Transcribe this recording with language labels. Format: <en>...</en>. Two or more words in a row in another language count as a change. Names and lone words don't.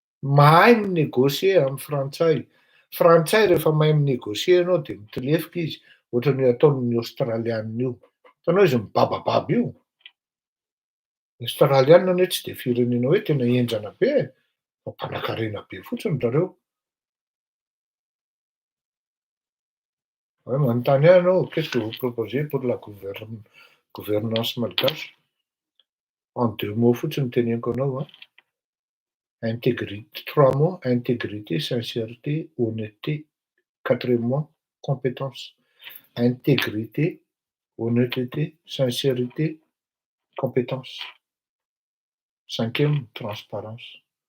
<mg>Mahay ny négocier amin'ny frantsay, frantsay rehefa mahay minegosie ianao de mitilefika izy, ohatran'ny ataon'ny Australiana io. Hitanao izy mibabababa io. Ny Australiana anie tsy de firenena hoe tena henjana be e, fa mpanan-karena be fotsiny zareo. Ouais, manontany ahy ianao,</mg> <fr>qu'est-ce que vous proposez pour la gouvernance malgache? En 2 mots</fr> <mg>fotsiny teneniko anao a.</mg> <fr>Intégrité, 3 mots, intégrité, sincérité, honnêteté, 4e compétence. Intégrité, honnêteté, sincérité, compétence. 5e, transparence.</fr>